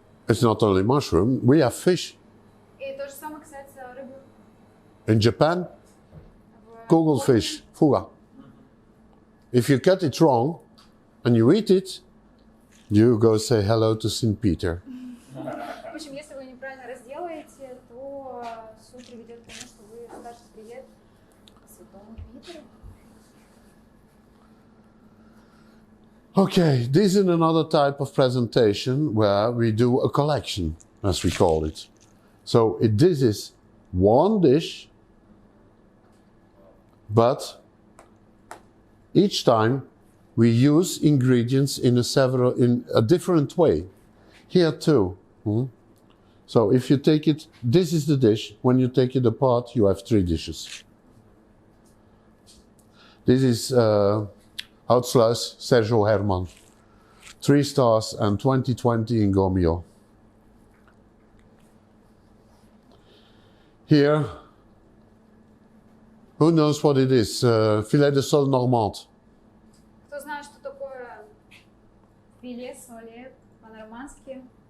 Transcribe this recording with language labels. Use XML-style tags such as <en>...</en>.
<en>Okay? It's not only mushroom, we have fish.</en> <ru>И то же самое касается рыбы.</ru> <en>In Japan, kugelfish, fuga. If you cut it wrong and you eat it, you go say hello to St. Peter.</en> <ru>В общем, если вы неправильно разделаете, то суд приведет к тому, что вы скажете привет Святому Питеру.</ru> <en>Okay, this is another type of presentation where we do a collection, as we call it. So this is one dish, but each time we use ingredients in a different way. Here too. So if you take it, this is the dish. When you take it apart, you have 3 dishes. This is Houtsluis Sergio Herman. 3 stars and 2020 in Gomio. Here, who knows what it is?</en> <fr>Filet de sole normand.</fr> <ru>Кто знает, что такое филе соли по-нормандски?</ru>